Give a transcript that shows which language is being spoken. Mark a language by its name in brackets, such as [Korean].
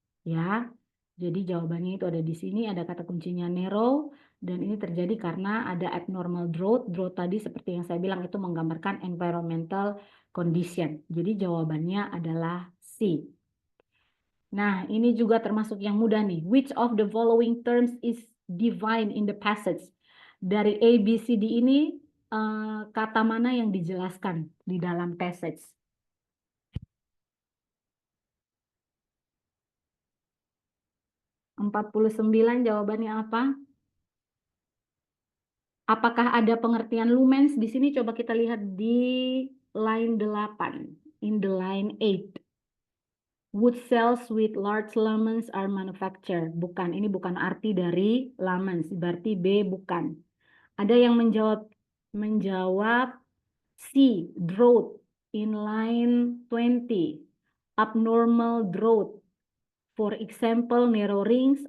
[Indonesian] Ya, jadi jawabannya itu ada di sini, ada kata kuncinya narrow, dan ini terjadi karena ada abnormal drought. Drought tadi seperti yang saya bilang itu menggambarkan environmental condition. Jadi jawabannya adalah C. Nah, ini juga termasuk yang mudah nih. [English] Which of the following terms is divine in the passage? [Indonesian] Dari A, B, C, D ini kata mana yang dijelaskan di dalam passage? Empat 49 jawabannya apa? Apakah ada pengertian lumens? Di sini coba kita lihat di line 8. [English] In the line 8. Wood cells with large lamens are manufactured. [Indonesian] Bukan, ini bukan arti dari lamens. Berarti B bukan. Ada yang menjawab C, [English] drought in line 20. Abnormal drought. For example, narrow rings.